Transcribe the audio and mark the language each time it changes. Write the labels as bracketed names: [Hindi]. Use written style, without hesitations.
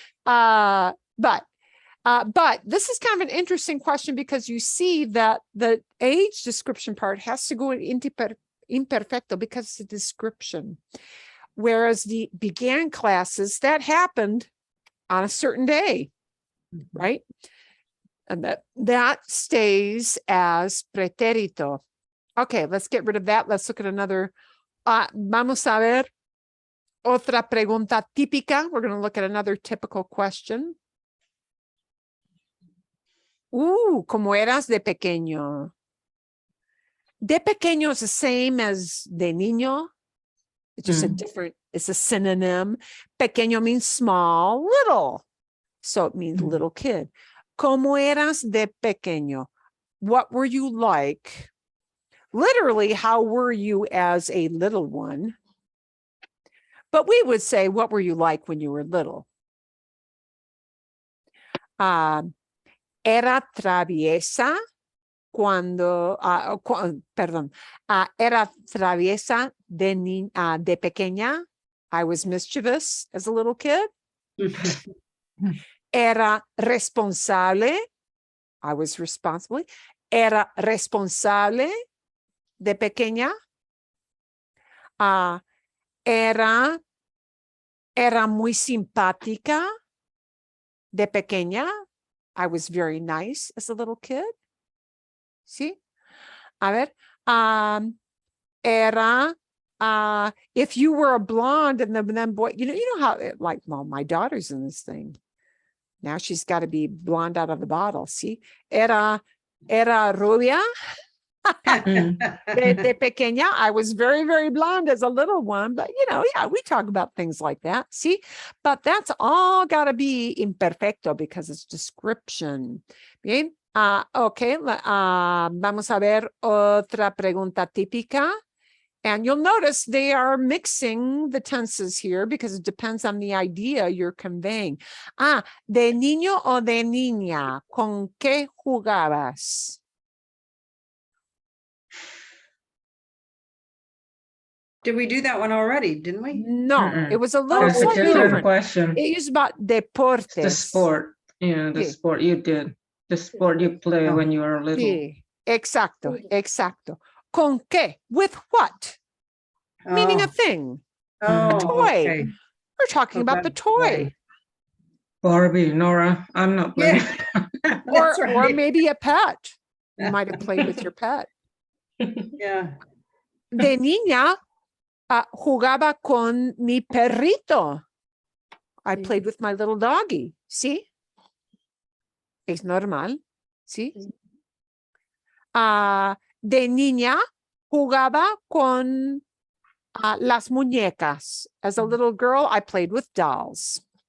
[English] But this is kind of an interesting question because you see that the age description part has to go into imperfecto because it's a description. Whereas the began classes, that happened on a certain day, right? And that stays as preterito. Okay, let's get rid of that. Let's look at another. [Spanish] Vamos a ver otra pregunta típica. [English] We're going to look at another typical question. [Spanish] ¿Cómo eras de pequeño? [English] De pequeño is the same as de niño. It's just it's a synonym. Pequeño means small, little. So it means little kid. [Spanish] ¿Cómo eras de pequeño? [English] What were you like? Literally, how were you as a little one? But we would say, what were you like when you were little? [Spanish] Era traviesa cuando, era traviesa de pequeña. [English] I was mischievous as a little kid. [Spanish] Era responsable. [English] I was responsible. [Spanish] Era responsable de pequeña. Era muy simpática de pequeña. [English] I was very nice as a little kid. See? [Spanish] A ver. [English] Era, if you were a blonde and then boy, you know how, like, well, my daughter's in this thing. Now she's got to be blonde out of the bottle. See? [Spanish] Era rubia. De pequeña, [English] I was very, very blonde as a little one, but yeah, we talk about things like that. See, but that's all got to be imperfecto because it's description. Bien, okay. [Spanish] Vamos a ver otra pregunta típica, [English] and you'll notice they are mixing the tenses here because it depends on the idea you're conveying. [Spanish] De niño o de niña, ¿con qué jugabas? [English] Did we do that one already? Didn't we? No, it was a little That's a different question. It is about deportes. The sport. Yeah, the sport you did. The sport you play when you were little. [Spanish] Sí, exacto. ¿Con qué? [English] With what? Meaning a thing. A toy. Okay. We're talking about the toy. Barbie, Nora, I'm not playing. Yeah. Or maybe a pet. You might have played with your pet. Yeah. [Spanish] De niña, jugaba con mi perrito. [English] I played with my little doggy. [Spanish] ¿Sí? Es normal. ¿Sí? De niña, jugaba con las muñecas. [English] As a little girl, I played with dolls.